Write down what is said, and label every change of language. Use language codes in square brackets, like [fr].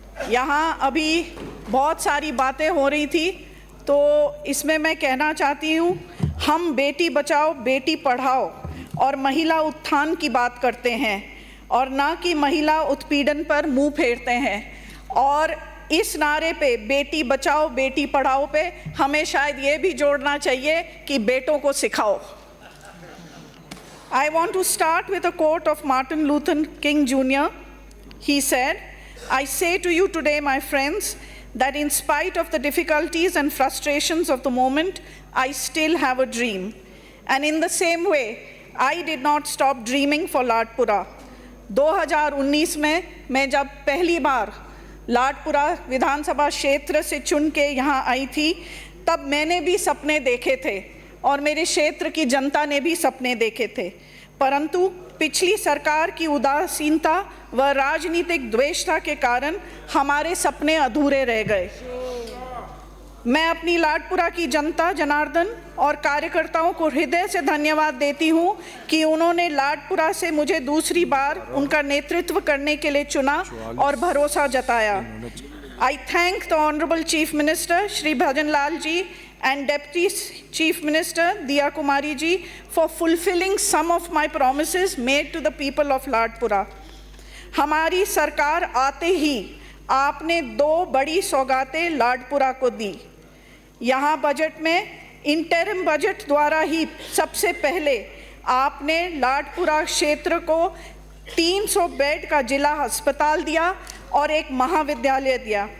[hi] यहाँ अभी बहुत सारी बातें हो रही थी, तो इसमें मैं कहना चाहती हूँ, हम बेटी बचाओ बेटी पढ़ाओ और महिला उत्थान की बात करते हैं और ना कि महिला उत्पीड़न पर मुंह फेरते हैं। और इस नारे पे बेटी बचाओ बेटी पढ़ाओ पे हमें शायद ये भी जोड़ना चाहिए कि बेटों को सिखाओ। [en] I want to start with a quote of Martin Luther King Jr. He said, "I say to you today, my friends, that in spite of the difficulties and frustrations of the moment, I still have a dream." And in the same way, I did not stop dreaming for Ladpura. [hi] 2019 में मैं जब पहली बार लाडपुरा विधानसभा क्षेत्र से चुन के यहाँ आई थी, तब मैंने भी सपने देखे थे और मेरे क्षेत्र की जनता ने भी सपने देखे थे, परंतु पिछली सरकार की उदासीनता व राजनीतिक द्वेषता के कारण हमारे सपने अधूरे रह गए। मैं अपनी लाडपुरा की जनता जनार्दन और कार्यकर्ताओं को हृदय से धन्यवाद देती हूं कि उन्होंने लाडपुरा से मुझे दूसरी बार उनका नेतृत्व करने के लिए चुना और भरोसा जताया। [en] I thank the Honorable Chief Minister Shri Bhajan Lal ji and Deputy Chief Minister Diya Kumari ji for fulfilling some of my promises made to the people of Ladpura. [hi] हमारी सरकार आते ही आपने 2 बड़ी सौगातें लाडपुरा को दी। यहाँ बजट में इंटरिम बजट द्वारा ही सबसे पहले आपने लाडपुरा क्षेत्र को 300 बेड का जिला अस्पताल दिया और एक महाविद्यालय दिया।